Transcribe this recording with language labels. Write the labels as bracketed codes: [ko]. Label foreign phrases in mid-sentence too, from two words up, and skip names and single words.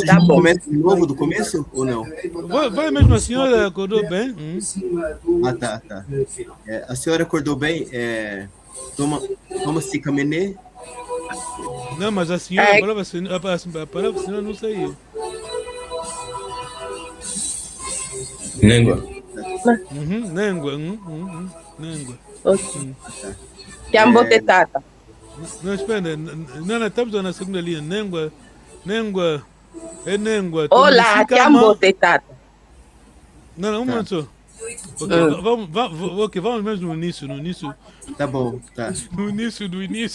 [pt] Tá bom. de novo do começo ou não? Vai mesmo, a senhora acordou bem? Tá. A senhora acordou bem? [kmb] Toma-se Kamene, [pt] Não, mas a senhora, a palavra senhora não saiu. Nengua. Nengua. [kmb] Ok. Kiambote Tata. [pt] Não, espera, não, estamos na segunda linha. Nengua. É Nengua. [kmb] Olá, Kiambote Tata. [pt] Não, um momento só. Ok, vamos mesmo no início. tá bom, tá. No início do início.